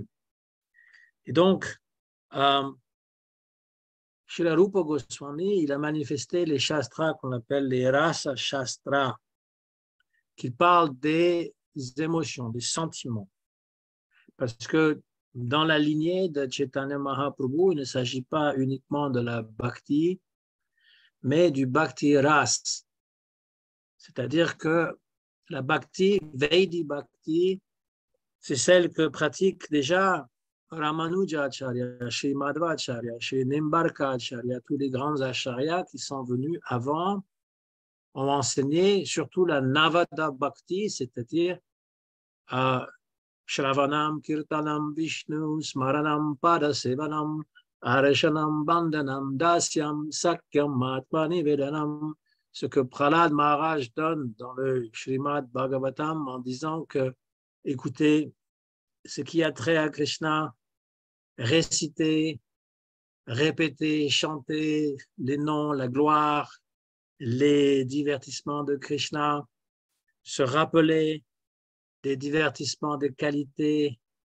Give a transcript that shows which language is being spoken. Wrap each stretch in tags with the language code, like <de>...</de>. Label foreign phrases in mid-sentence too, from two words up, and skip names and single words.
<fr>Et donc, Srila Rupa Goswami, il a manifesté les shastras qu'on appelle les rasa shastras, qui parlent des émotions, des sentiments. Parce que dans la lignée de Chaitanya Mahaprabhu, il ne s'agit pas uniquement de la bhakti, mais du</fr> <sa>bhakti ras.</sa> <fr>C'est-à-dire que la bhakti,</fr> <sa>Vaidhi bhakti,</sa> <fr>c'est celle que pratique déjà Ramanujacharya, Shri Madhvacharya, Shri Nimbarkacharya, tous les grands acharyas qui sont venus avant ont enseigné surtout la</fr> <sa>Navada Bhakti, c'est-à-dire Shravanam, Kirtanam, Vishnu, Smaranam, Padasevanam, Areshanam, Bandanam, Dasyam, Sakyam, Matmani Vedanam,</sa> <fr>ce que Prahlad Maharaj donne dans le Srimad Bhagavatam en disant que, écoutez, ce qui a trait à Krishna, réciter, répéter, chanter les noms, la gloire, les divertissements de Krishna, se rappeler des divertissements de qualité,</fr>